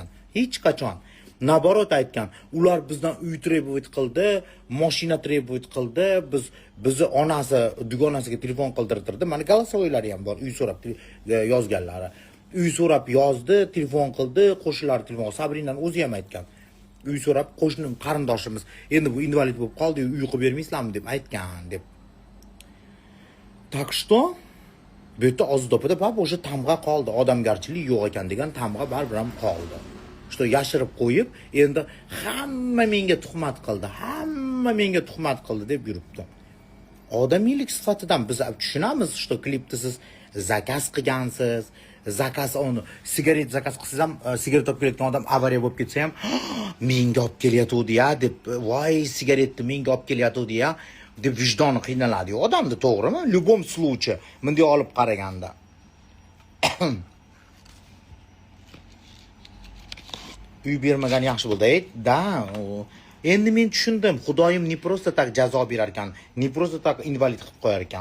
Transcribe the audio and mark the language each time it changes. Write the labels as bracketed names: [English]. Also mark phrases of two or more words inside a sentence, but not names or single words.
[Uzbek] Hech qachon. Naborot aytgan, ular bizdan uy trебовать qildi, mashina trебовать qildi, bizni onasi dugonasiga telefon qildirtirdi. Mana голосовойлari ham bor, uy so'rab yozganlari. Uy so'rab yozdi, telefon qildi, qo'shnilar telefon. Sabrinani o'zi ham aytgan. Uy so'rab qo'shnim qarindoshimiz endi bu invalid bo'lib qoldi, uy qilib bermaysizlarmi deb aytgan deb. [Russian] Так что [Uzbek] bu yerda Ozoda opada o'sha tamg'a qoldi, odamgarchilik yo'q ekan degan tamg'a baribir ham qoldi. Что yashirib qo'yib, endi hamma menga tuhmat qildi deb yuribdi. odamiylik sifatidan biz tushunamiz, что klipda siz zakaz qilgansiz, zakaz uni sigaret zakaz qilsangiz ham sigaret olib kelayotgan odam avariya bo'lib ketsa ham menga olib kelyotgandi-ya deb, voy sigaretni menga olib kelyotgandi-ya deb vijdoni qiynaladi odamda, to'g'rimi? [Russian] Любом случае [Uzbek] bunday olib qaraganda. Uy bermagan yaxshi bo'ldi. Da, endi men tushundim. Xudoyim [Russian] ne просто так [Uzbek] jazo berar ekan, [Russian] ne просто так [Uzbek] invalid qilib qo'yar ekan.